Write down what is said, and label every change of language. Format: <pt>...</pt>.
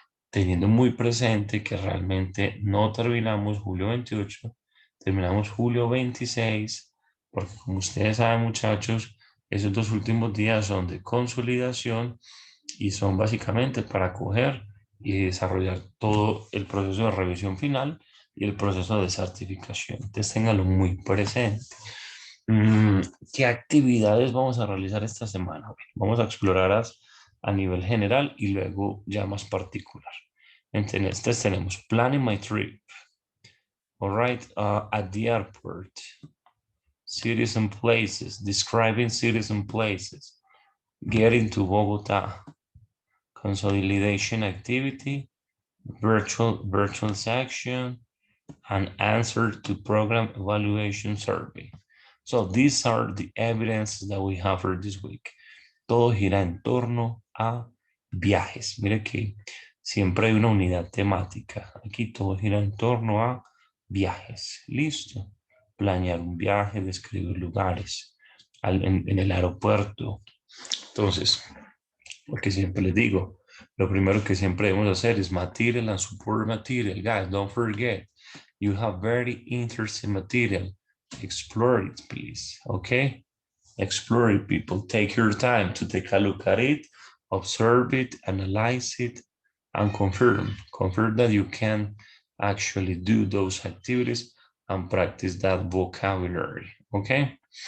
<es>teniendo muy presente que realmente no terminamos julio 28, terminamos julio 26, porque como ustedes saben, muchachos, esos 2 últimos días son de consolidación y son básicamente para coger y desarrollar todo el proceso de revisión final y el proceso de certificación. Entonces, ténganlo muy presente. ¿Qué actividades vamos a realizar esta semana? Bueno, vamos a explorar a nivel general y luego ya más particular. Entonces tenemos planning my trip.</es> <en>All right, at the airport, cities and places, describing cities and places, getting to Bogota, consolidation activity, virtual section, and answer to program evaluation survey. So these are the evidences that we have for this week.</en> <es>Todo gira en torno a viajes. Mire que siempre hay una unidad temática. Aquí todo gira en torno a viajes. Listo. Planear un viaje, describir lugares en el aeropuerto. Entonces, porque siempre les digo, lo primero que siempre debemos hacer es material and support material.</es> <en>Guys, don't forget, you have very interesting material. Explore it, please. Okay? Explore it, people. Take your time to take a look at it, observe it, analyze it, and confirm. Confirm that you can actually do those activities and practice that vocabulary. Okay?</en>